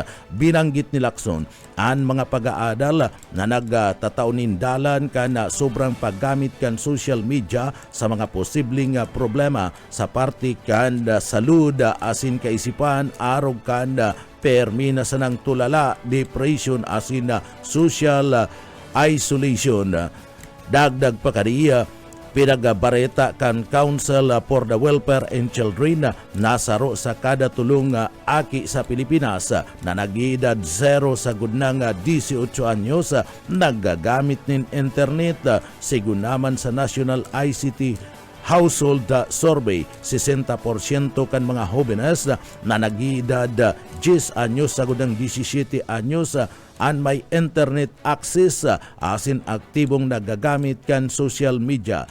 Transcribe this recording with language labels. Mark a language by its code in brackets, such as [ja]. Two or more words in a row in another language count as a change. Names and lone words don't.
[bik] Binanggit ni Lacson ang mga pag-aadal na nagtataunin dalan kan sobrang paggamit kan [en] social media [bik] sa mga posibleng problema sa parte kan salud asin kaisipan arog kan permina sa nang tulala, depression asin [en] social isolation. [bik] Dagdag pa kaniya pinagabareta kan Council for the Welfare and Children nasaro sa kada tulong aki sa Pilipinas na nag-edad 0 sa gudnang 18 anyos nagagamit nin internet. Sigun naman sa National ICT Household Survey, 60% kan mga jóvenes na nag-edad 10 anyos sa gudang 17 anyos ang may [en] internet access [bik] asin aktibong nagagamit kan [en] social media.